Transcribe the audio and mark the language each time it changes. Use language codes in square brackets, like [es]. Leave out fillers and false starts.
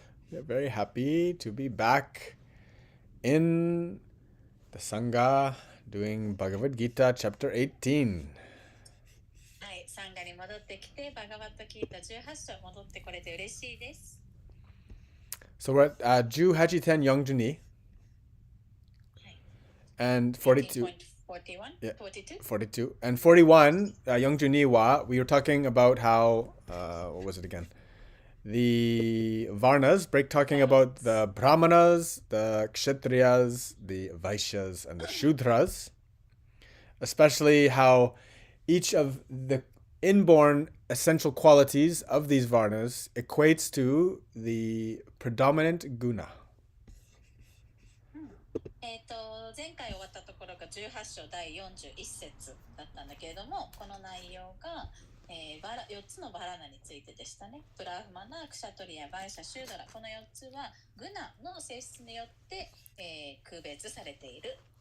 [en] We are very happy to be back in the Sangha doing Bhagavad Gita chapter 18. [ja] はい、サンガに戻ってきて、バガバットギータ18章戻ってこれて嬉しいです。 [en] So we're at [ja] Ju Hachiten Yongjuni. [en] And 42. 41? Yeah, 42? 42. And 41, [ja] Yongjuni Wa, [en] we were talking about how, what was it again? The Varnas, talking about the Brahmanas, the Kshatriyas, the Vaishyas, and the Shudras. Especially how each of the inborn essential qualities of these Varnas equates to the predominant guna. [ja] 前回終わったところが18章第41節だったんだけれども、この内容が、4つのバラナについてでしたね。ブラフマナ、クシャトリア、バイシャ、シュードラ、この4つはグナの性質によって、区別されている。